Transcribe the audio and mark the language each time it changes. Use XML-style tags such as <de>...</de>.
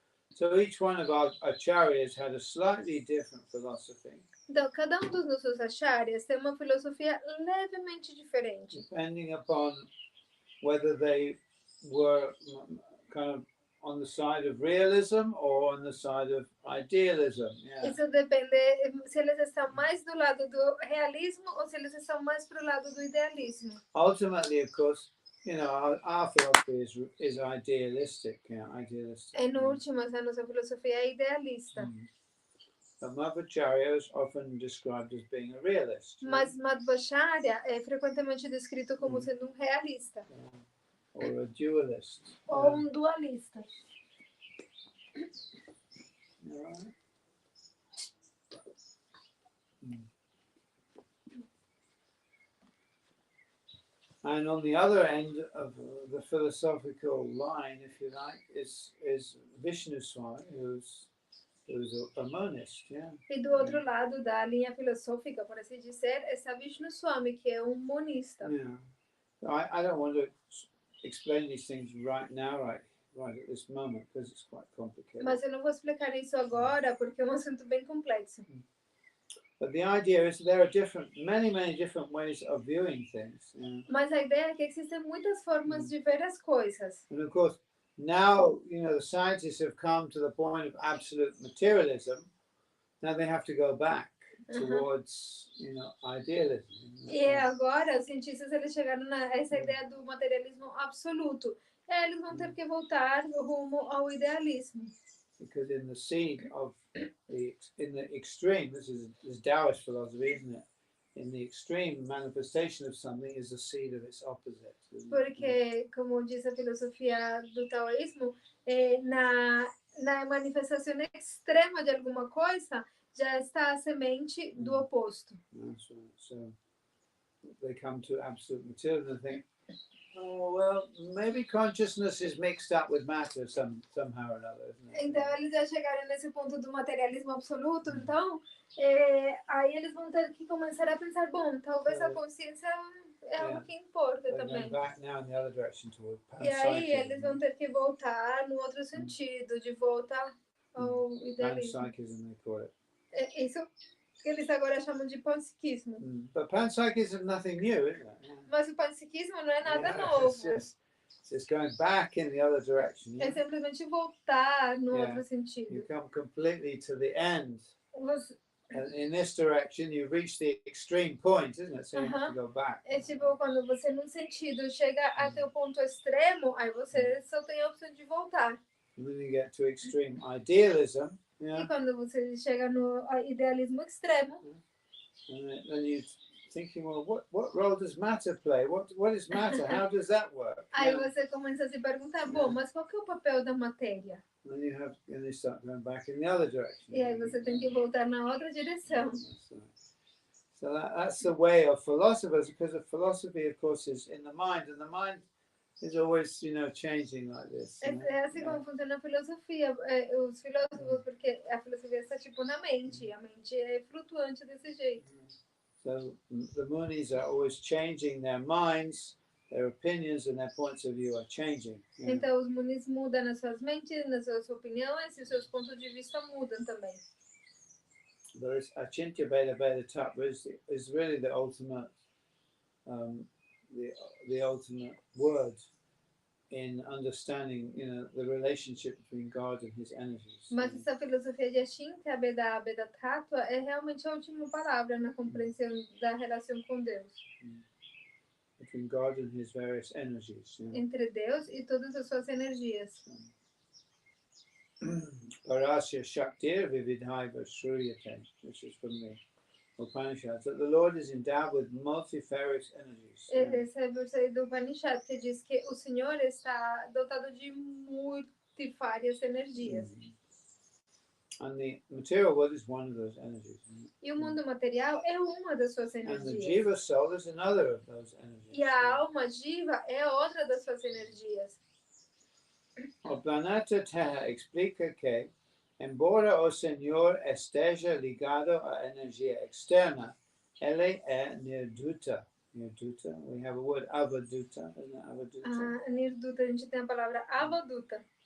<en>So each one of our acharyas had a slightly different philosophy.</en> <pt>Então, cada dos nossos acharyas tem uma filosofia levemente diferente.</pt> <en>Depending upon whether they were kind of on the side of realism or on the side of idealism. Yeah.</en> <pt>Isso depende se eles estão mais do lado do realismo ou se eles estão mais pro lado do idealismo.</pt> <en>Ultimately, of course, our philosophy is idealistic. Yeah, idealistic.</en> <pt>Em último, a nossa filosofia é idealista.</pt> <en>But Madhvacharya is often described as being a realist.</en> <pt>Mas Madhvacharya é frequentemente descrito como sendo realista.</pt> <en>Or a dualist.</en> <pt>Ou dualista.</pt> <en>Right. And on the other end of the philosophical line, if you like, is Vishnu Swami, who's a monist, yeah.</en> <pt>E do outro lado da linha filosófica, por assim dizer, está Vishnu Swami, que é monista.</pt> <en>Yeah. I don't want to explain these things right now, right at this moment, because it's quite complicated.</en> <pt>Mas eu não vou explicar isso agora, porque é um assunto bem complexo.</pt> <en>But the idea is there are many different ways of viewing things. Yeah.</en> <pt>Mas a ideia é que existem muitas formas de ver as coisas.</pt> <en>And of course, now, the scientists have come to the point of absolute materialism. Now they have to go back towards, idealism.</en> <pt>E agora, os cientistas eles chegaram a essa ideia do materialismo absoluto. Eles vão ter que voltar rumo ao idealismo.</pt> <en>Because in the seed of in the extreme, this is Taoist philosophy, isn't it? In the extreme, manifestation of something is the seed of its opposite.</en> <pt>Porque, como diz a filosofia do taoísmo, na manifestação extrema de alguma coisa, já está a semente do oposto.</pt> <en>That's right. So they come to absolute materialism and think Oh, well, maybe consciousness is mixed up with matter somehow or another, isn't it?</en> <pt>Então, eles já chegaram nesse ponto do materialismo absoluto, então, aí eles vão ter que começar a pensar, bom, talvez a consciência é algo que importa também.</pt> <en>Back now in the other direction toward</en> <pt>E aí eles vão ter que voltar no outro sentido, de volta ao idealismo.</pt> <en>Panpsychism, they call it.</en> <pt>Isso que eles agora chamam de panpsiquismo.</pt> <en>But panpsychism is nothing new, isn't it?</en> <pt>Mas o panpsiquismo não é nada novo.</pt> <en>It's just going back in the other direction.</en> <pt>É simplesmente voltar no outro sentido.</pt> <en>You come completely to the end.</en> <pt>Você...</pt> <en>And in this direction, you reach the extreme point, isn't it? So you have to go back.</en> <pt>É tipo quando você num sentido chega até o ponto extremo, aí você só tem a opção de voltar.</pt> <en>And then you get to extreme idealism.</en> <pt>E quando você chega no idealismo extremo,</pt> <en>and then you thinking, well, what role does matter play? What is matter? How does that work?</en> <pt>Aí você começa a se perguntar, bom, mas qual que é o papel da matéria?</pt> <en>And then you start going back in the other direction.</en> <pt>E aí você tem que voltar na outra direção.</pt> <en>So that's the way of philosophers, because the philosophy, of course, is in the mind, and the mind is always, changing like this.</en> <pt>É assim como funciona a filosofia, os filósofos, porque a filosofia está tipo na mente, a mente é flutuante desse jeito.</pt> <en>So the Munis are always changing their minds, their opinions and their points of view are changing.</en> <pt>Então os Munis mudam nas suas mentes, nas suas opiniões e os seus pontos de vista mudam também.</pt> <en>There is Achintya Veda Veda Tattva is really the ultimate, the ultimate word in understanding, the relationship between God and His energies.</en> <pt>Mas essa filosofia de Achintya Veda Veda Tattva é realmente a última palavra na compreensão da relação com Deus.</pt> <en>Between God and His various energies.</en> <pt>Entre Deus e todas as suas energias.</pt> <sa>Parasya Shaktir Vividhaiva Shruyate,</sa> <en>which is from the Upanishads, that the Lord is endowed with multifarious energies.</en> <pt>Esse é o versículo do Upanishad que diz que o Senhor está dotado de multifárias energias.</pt> <en>And the material world is one of those energies.</en> <pt>E o mundo material é uma das suas energias.</pt> <en>And the Jiva soul is another of those energies.</en> <pt>E a alma Jiva é outra das suas energias. O planeta Terra explica que, embora o Senhor esteja ligado à energia externa, ele é nirduta.</pt> <en>Nirduta, we have a word avaduta, isn't it? Avaduta.</en> <pt>Nirduta, a gente tem a palavra avaduta.</pt>